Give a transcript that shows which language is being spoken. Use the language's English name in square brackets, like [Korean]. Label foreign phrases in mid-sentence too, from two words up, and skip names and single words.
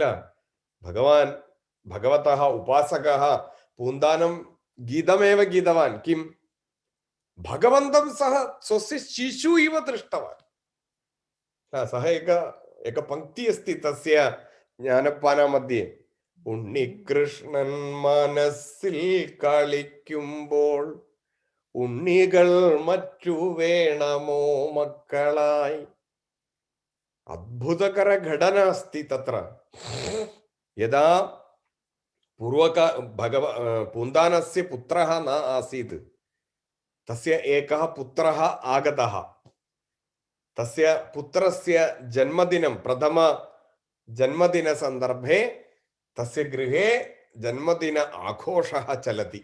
[Sanskrit] भगवान् भगवतः उपासकः पून्दानं गीतमेव गीतवान्. किं? भगवन्तं सः स्वस्य शिशु इव दृष्टवान्. सः एक पङ्क्ति अस्ति तस्य ज्ञानपानमध्ये. [Malayalam] ഉണ്ണികൃഷ്ണൻ മനസ്സിൽ കളിക്കുമ്പോൾ ഉണ്ണികൾ മറ്റു വേണമോ മക്കളായി. [Sanskrit] അദ്ഭുതകര ഘടന अस्ति तत्र. यदा पून्दानस्य पुत्रः न आसीत्, तस्य एकः पुत्रः आगतः. तस्य पुत्रस्य जन्मदिनं, प्रथम जन्मदिनसन्दर्भे तस्य गृहे जन्मदिन आघोषः चलति.